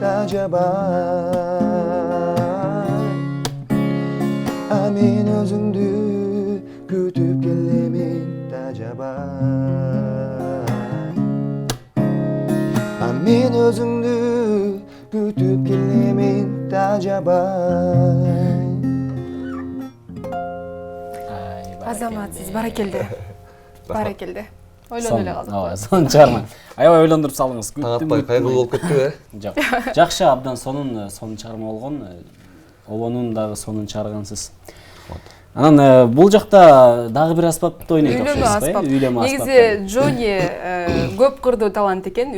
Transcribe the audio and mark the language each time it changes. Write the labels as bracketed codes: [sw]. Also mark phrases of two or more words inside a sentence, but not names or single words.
[kk] тажабай мен өзіңді күтіп келемін тажабай мен өзіңді күтіп келемін тажабай Азамат, сіз баракелді. [ky] Ойланып эле калдык. Ооба, сонун чыгарма. Аябай ойлондуруп салыңыз. Таңатпай кайгылуу болуп кетти. Жок. Жакшы, абдан сонун чыгарма болгон. Обонун дагы сонун чыгаргансыз. Анан бул жакта дагы бир аспапты ойнойт окшойсуз, үйлөмө аспап. Негизи Джони көп кырдуу талант экен.